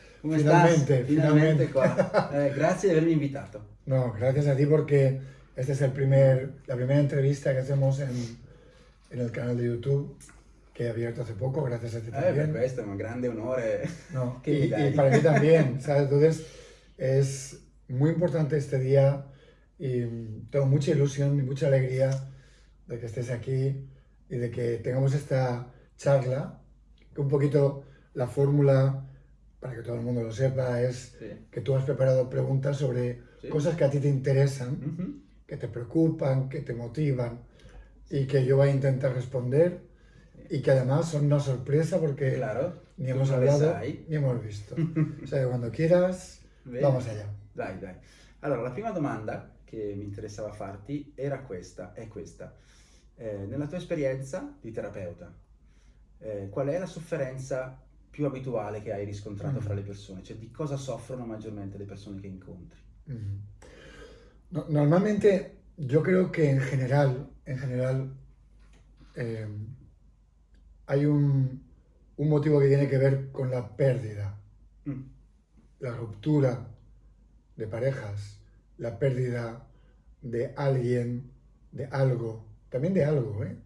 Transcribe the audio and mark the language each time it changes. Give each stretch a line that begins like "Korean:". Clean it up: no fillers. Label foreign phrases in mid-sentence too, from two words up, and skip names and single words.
Italian: come Finalmente,
Spanish: estás? Finalmente finalmente.
Italian: qua. Grazie di avermi invitato.
Spanish: No, gracias a ti porque esta es la primera entrevista que hacemos en el canal de YouTube que he abierto hace poco, gracias a ti
Italian: Per
Spanish: también.
Italian: questo è un grande onore
Spanish: No,
Italian: che mi
Spanish: y
Italian: dai.
Spanish: para mí también, ¿sabes? Entonces es muy importante este día y tengo mucha ilusión y mucha alegría de que estés aquí y de que tengamos esta charla, que un poquito la fórmula, para que todo el mundo lo sepa, es
Italian: Sì.
Spanish: que tú has preparado preguntas sobre Sí. cosas que a ti te interesan, Mhm. que te preocupan, que te motivan y que yo voy a intentar responder y que además son una sorpresa porque Claro, ni tu hemos
Italian: non le
Spanish: hablado
Italian: sai.
Spanish: ni hemos visto. O sea, cuando quieras,
Italian: Bene.
Spanish: vamos allá.
Italian: Dai, dai. Allora, la prima domanda che mi interessava farti era questa, è questa. Nella tua esperienza di terapeuta, qual è la sofferenza più abituale che hai riscontrato fra le persone? Cioè, di cosa soffrono maggiormente le persone che incontri? Mm.
Spanish: Normalmente yo creo que en general eh, hay un motivo que tiene que ver con la pérdida, Mm. la ruptura de parejas, la pérdida de alguien, de algo, también de algo, ¿eh?